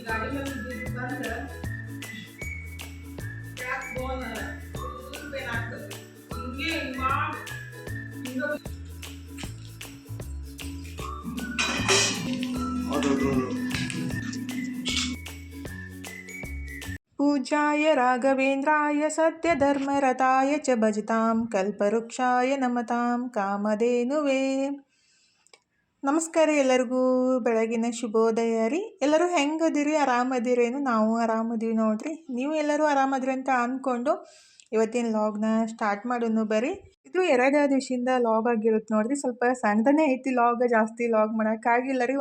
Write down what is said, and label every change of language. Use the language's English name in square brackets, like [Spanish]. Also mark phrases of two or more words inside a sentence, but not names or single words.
[Kannada] ಮೇಲೆ ಬಿದ್ದು ಬಂದ್ರೆ [English] back bone full pain [Kannada] ಆಗ್ತದೆ. ಹಿಂಗೆ ಮಾಡಿ ಹಿಂಗೆ [Sanskrit] पूज्याय राघवेन्द्राय सत्यधर्मरताय च भजतां कल्पवृक्षाय नमतां कामधेनुवे. [Kannada] ನಮಸ್ಕಾರ ಎಲ್ಲರಿಗೂ ಬೆಳಗಿನ ಶುಭೋದಯ ರೀ. ಎಲ್ಲರೂ ಹೆಂಗದಿರಿ? ಆರಾಮದಿರೇನು? ನಾವು ಆರಾಮದೀವಿ ನೋಡ್ರಿ. ನೀವು ಎಲ್ಲರೂ ಆರಾಮದಿರಿ ಅಂತ ಅಂದ್ಕೊಂಡು ಇವತ್ತಿನ ಲಾಗ್ನ ಸ್ಟಾರ್ಟ್ ಮಾಡೋನು ಬರ್ರಿ. ಇದು 2 ದಿವಸದಿಂದ ಲಾಗ್ ಆಗಿರುತ್ತೆ ನೋಡ್ರಿ. ಸ್ವಲ್ಪ ಸಣ್ಣದನೇ ಐತಿ ಲಾಗ್, ಜಾಸ್ತಿ ಲಾಗ್ ಮಾಡೋಕ್ಕಾಗಿಲ್ಲ ರೀ.